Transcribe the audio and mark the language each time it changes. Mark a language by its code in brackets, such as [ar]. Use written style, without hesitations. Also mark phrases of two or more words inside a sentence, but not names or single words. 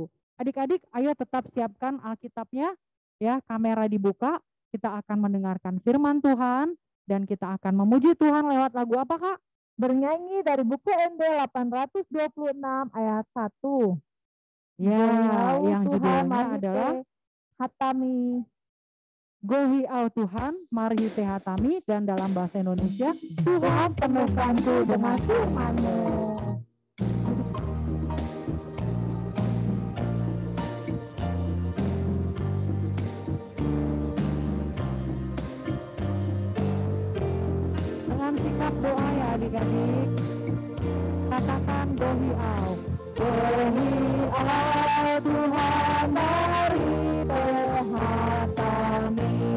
[id] Adik-adik, ayo tetap siapkan Alkitabnya, ya, kamera dibuka, kita akan mendengarkan firman Tuhan, dan kita akan memuji Tuhan lewat lagu apa, Kak? Bernyanyi dari buku MD 826 ayat 1. Ya, yang judulnya adalah Hatami. [bbc] Gohiau Tuhan, mari hatami, [id] dan dalam bahasa Indonesia, Tuhan penuhkanku dengan firman-Mu. Dengan sikap doa ya adik-adik, katakan Gohiau. [bbc] Gohiau Tuhan, mari hatami.